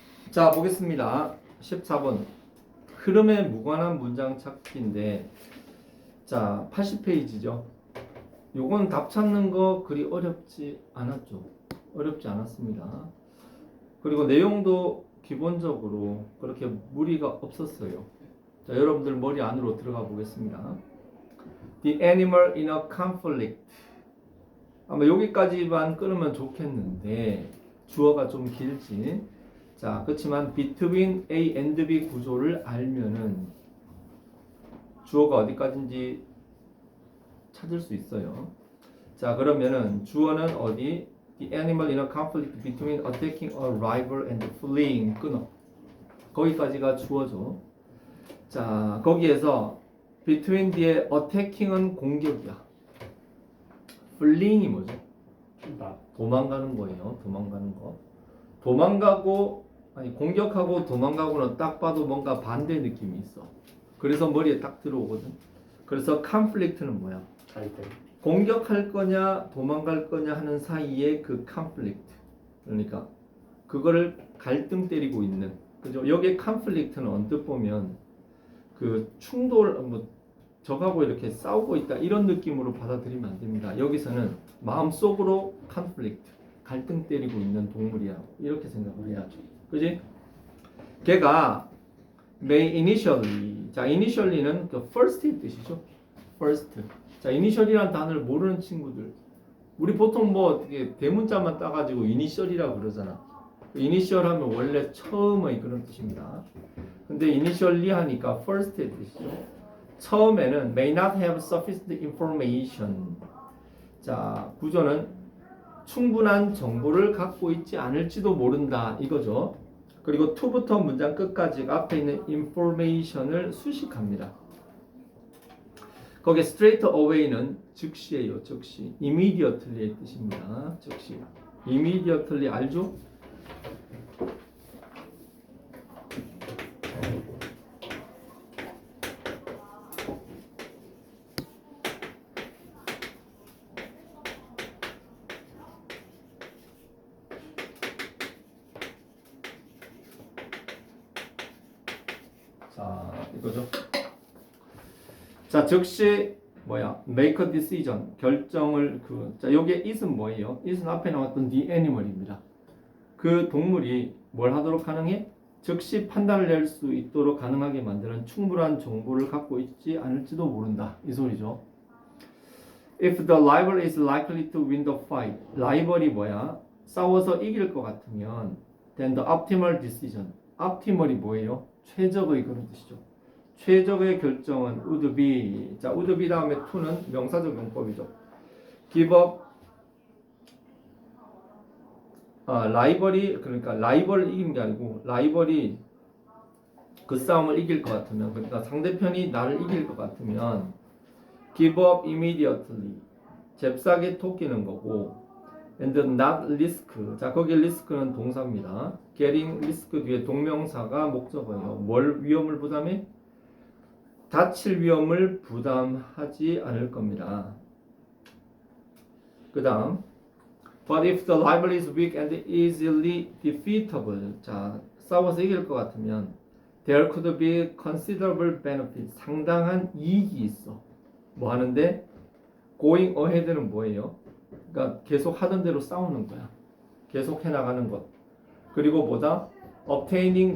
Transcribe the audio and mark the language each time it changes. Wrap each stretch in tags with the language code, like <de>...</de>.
<ko>자, 보겠습니다. 14번. 흐름에 무관한 문장 찾기인데, 자, 80페이지죠. 요건 답 찾는 거 그리 어렵지 않았죠. 어렵지 않았습니다. 그리고 내용도 기본적으로 그렇게 무리가 없었어요. 자, 여러분들 머리 안으로 들어가 보겠습니다.</ko> <en>The animal in a conflict.</en> <ko>아마 여기까지만 끊으면 좋겠는데 주어가 좀 길지. 자, 그렇지만 between A and B 구조를 알면은 주어가 어디까지인지 찾을 수 있어요. 자, 그러면은 주어는 어디?</ko> <en>The animal in a conflict between attacking a rival and fleeing.</en> <ko>끊어. 거기까지가 주어죠. 자, 거기에서 between 뒤에 attacking은 공격이야. fleeing이 뭐죠? 도망가는 거예요. 도망가는 거. 도망가고 아니 공격하고 도망가고는 딱 봐도 뭔가 반대 느낌이 있어. 그래서 머리에 딱 들어오거든. 그래서 conflict는 뭐야? 공격할 거냐 도망갈 거냐 하는 사이에 그 conflict. 그러니까 그거를 갈등 때리고 있는. 그죠? 여기에 conflict는 언뜻 보면 그 충돌 뭐 적하고 이렇게 싸우고 있다 이런 느낌으로 받아들이면 안 됩니다. 여기서는 마음속으로 conflict 갈등 때리고 있는 동물이야. 이렇게 생각을 해야죠. 그지?</ko> <en>걔가 may initially.</en> <ko>자, initially는 그 first의 뜻이죠.</ko> <en>first.</en> <ko>자, initial이라는 단어를 모르는 친구들. 우리 보통 뭐 어떻게 대문자만 따가지고 initial이라고 그러잖아. initial 하면 원래 처음의 그런 뜻입니다. 근데 initially 하니까 first의 뜻이죠. 처음에는</ko> <en>may not have sufficient information.</en> <ko>자, 구조는 충분한 정보를 갖고 있지 않을지도 모른다 이거죠. 그리고 to부터 문장 끝까지 앞에 있는 information을 수식합니다. 거기에 straight away는 즉시예요. 즉시. immediately의 뜻입니다. 즉시. immediately 알죠? 자, 이거죠. 자, 즉시 뭐야?</ko> <en>make a decision.</en> <ko>결정을 자, 여기에 is은 뭐예요? is는 앞에 나왔던 the animal입니다. 그 동물이 뭘 하도록 가능해? 즉시 판단을 낼 수 있도록 가능하게 만드는 충분한 정보를 갖고 있지 않을지도 모른다. 이 소리죠.</ko> <en>If the rival is likely to win the fight.</en> <ko>라이벌이 뭐야? 싸워서 이길 것 같으면</ko> <en>then the optimal decision.</en> <ko>optimal이 뭐예요? 최적의 그런 뜻이죠. 최적의 결정은 would be. 자, would be 다음에 to는 명사적 용법이죠.</ko> <en>give up.</en> <ko>라이벌이 그러니까 라이벌을 이기는 게 아니고 라이벌이 그 싸움을 이길 것 같으면 그러니까 상대편이 나를 이길 것 같으면</ko> <en>give up immediately.</en> <ko>잽싸게 토끼는 거고</ko> <en>and not risk.</en> <ko>자, 거기 risk는 동사입니다. getting risk 뒤에 동명사가 목적어예요. 뭘 위험을 부담해? 다칠 위험을 부담하지 않을 겁니다. 그 다음</ko> <en>But if the rival is weak and easily defeatable.</en> <ko>자, 싸워서 이길 것 같으면</ko> <en>there could be considerable benefit.</en> <ko>상당한 이익이 있어. 뭐 하는데? going ahead는 뭐예요? 그러니까 계속 하던 대로 싸우는 거야. 계속 해나가는 것. 그리고 뭐다? obtaining.</ko>